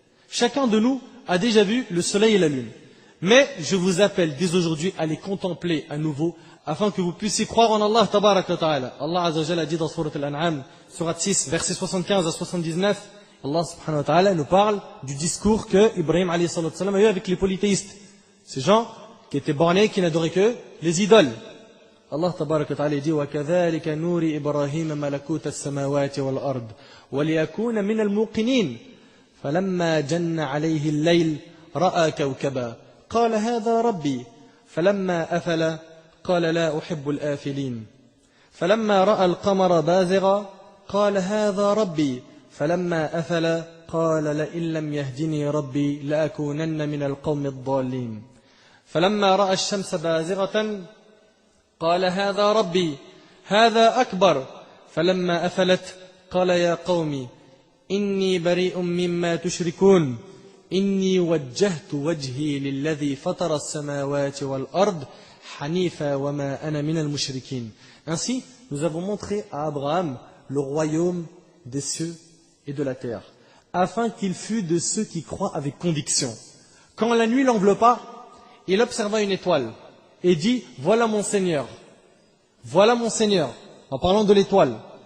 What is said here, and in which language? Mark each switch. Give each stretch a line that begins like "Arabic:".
French: Chacun de nous a déjà vu le soleil et la lune. Mais je vous appelle dès aujourd'hui à les contempler à nouveau afin que vous puissiez croire en Allah tabaraka wa ta'ala. Allah azza wa jalla a dit dans Sourate Al-An'am, Sourate 6, versets 75 à 79, Allah subhanahu wa ta'ala nous parle du discours que Ibrahim alayhi salatu wassalam a eu avec les polythéistes. Ces gens qui étaient bornés, qui n'adoraient que les idoles.
Arabic: Allah tabaraka wa ta'ala dit وَكَذَلِكَ نُورِ إِبْرَاهِيمَ مَلَكُوتَ السَّمَاوَاتِ وَالْأَرْضِ وَلِيَكُونَ مِنَ الْمُوقِنِينَ فَلَمَّا جَنَّ عَلَيْهِ اللَّيْلُ رَأَى كَوْكَبًا قَالَ هَذَا رَبِّي فَلَمَّا أَفَلَ قَالَ لَا أُحِبُّ الْآفِلِينَ فَلَمَّا رَأَى الْقَمَرَ بَازِغًا قَالَ هَذَا رَبِّي فَلَمَّا أَفَلَ قَالَ لَئِن لَّمْ يَهْدِنِي رَبِّي لَأَكُونَنَّ مِنَ الْقَوْمِ الضَّالِّينَ فَلَمَّا رَأَى الشَّمْسَ بَازِغَةً قال هذا ربي هذا أكبر فلما أفلت قال يا قوم إني بريء مما تشركون إني وجهت وجهي للذي فطر السماوات والأرض حنيفا وما أنا من المشركين.
French: Ainsi, nous avons montré à Abraham le royaume des cieux et de la terre, afin qu'il fût de ceux qui croient avec conviction. Quand la nuit l'enveloppa, il observa une étoile et dit, voilà mon Seigneur, en parlant de l'étoile.